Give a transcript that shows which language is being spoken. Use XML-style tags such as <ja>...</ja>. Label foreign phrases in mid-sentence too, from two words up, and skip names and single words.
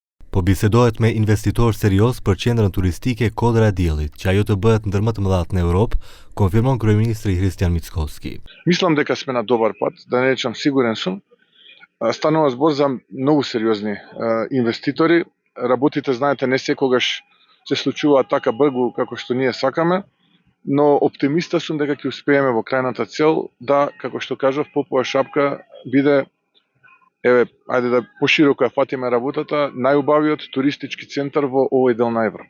<sq>Побиседоhet me investitor serioz për qendrën turistike Kodra e Diellit, që ajo të bëhet ndër më të mëdhat në Europë, konfirmon kryeministri Hristijan Mickovski.</sq> <mk>Мислам дека сме на добар пат, да не речам сигурен сум. Станува збор за многу сериозни инвеститори. Работите, знаете, не секогаш се случуваат така брзо како што ние сакаме, но оптимиста сум дека ќе успееме во крајната цел да, како што кажав, Попова шапка биде, ајде да пошироко ја фатиме работата, најубавиот туристички центар во овој дел на Европа.</mk>